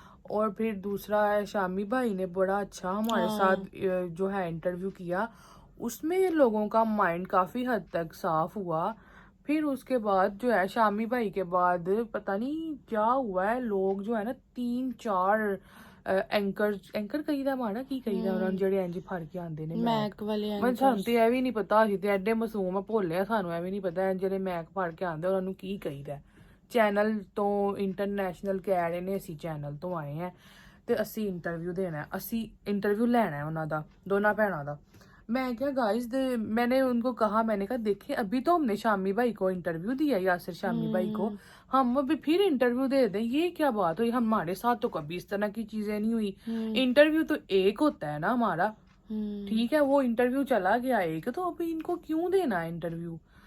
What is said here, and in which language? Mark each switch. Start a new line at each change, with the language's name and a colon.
Hindi: और फिर दूसरा है, शामी भाई ने बड़ा अच्छा हमारे साथ जो है इंटरव्यू किया, उसमें लोगों का माइंड काफ़ी हद तक साफ हुआ। फिर उसके बाद जो है शामी भाई के बाद पता नहीं क्या हुआ है, लोग जो है ना 3-4 एंकर कहीदा माड़ा की कहीदा उन्होंने
Punjabi: ਜਿਹੜੇ ਇੰਜ ਫੜ ਕੇ ਆਂਦੇ ਨੇ
Hindi: मैक वाले
Punjabi: ਮੈਂ ਸਾਨੂੰ ਤੇ ਇਹ ਵੀ ਨਹੀਂ ਪਤਾ, ਅਸੀਂ ਤੇ ਐਡੇ ਮਾਸੂਮ ਆ, ਭੋਲੇ ਆ, ਸਾਨੂੰ ਇਹ ਵੀ ਨਹੀਂ ਪਤਾ ਜਿਹੜੇ ਮੈਕ ਫੜ ਕੇ ਆਂਦੇ ਉਹਨਾਂ ਨੂੰ ਕੀ ਕਹੀਦਾ। ਚੈਨਲ ਤੋਂ ਇੰਟਰਨੈਸ਼ਨਲ ਕਹਿ ਰਹੇ ਨੇ ਅਸੀਂ ਚੈਨਲ ਤੋਂ ਆਏ ਆ ਤੇ ਅਸੀਂ ਇੰਟਰਵਿਊ ਦੇਣਾ ਹੈ, ਅਸੀਂ ਇੰਟਰਵਿਊ ਲੈਣਾ ਹੈ ਉਹਨਾਂ ਦਾ, ਦੋਨਾਂ ਭੈਣਾਂ ਦਾ।
Hindi: मैं क्या गाइस, मैंने उनको कहा, मैंने कहा देखिए अभी तो हमने शामी भाई को इंटरव्यू दिया, यासिर शामी भाई को, हम अभी फिर इंटरव्यू दे दें, ये क्या बात हुई, हमारे साथ तो कभी इस तरह की चीजें नहीं हुई। इंटरव्यू तो एक होता है ना हमारा, ठीक है, वो इंटरव्यू चला गया एक, तो अभी इनको क्यों देना है इंटरव्यू।